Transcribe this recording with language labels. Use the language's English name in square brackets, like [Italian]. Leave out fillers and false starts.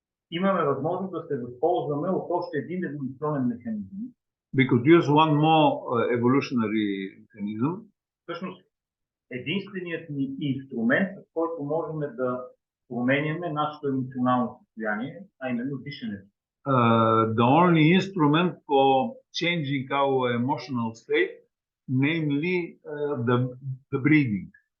[Bulgarian] имаме възможност да се възползваме от още един еволюционен механизъм. [English] We could use one more evolutionary mechanism. [Bulgarian] Всъщност, единственият ни инструмент, с който можем да променяме нашето емоционално състояние, а именно дишането. [English] The only instrument for changing our emotional state, namely the breathing.